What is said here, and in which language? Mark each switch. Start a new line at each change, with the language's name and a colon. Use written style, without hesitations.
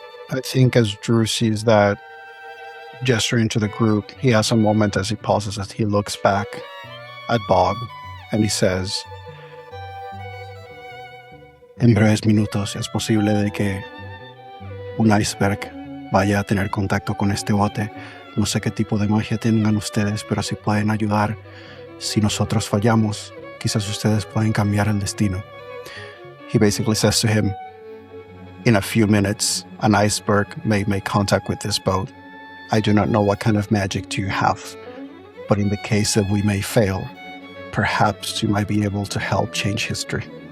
English: I think as Drew sees that gesture into the group, he has a moment as he pauses, as he looks back at Bob, and he says,
Spanish: en breves minutos es posible de que un iceberg vaya a tener contacto con este bote. No sé qué tipo de magia tengan ustedes, pero si pueden ayudar, si nosotros fallamos, quizás ustedes pueden cambiar el destino.
English: He basically says to him, in a few minutes, an iceberg may make contact with this boat. I do not know what kind of magic do you have, but in the case that we may fail, perhaps you might be able to help change history.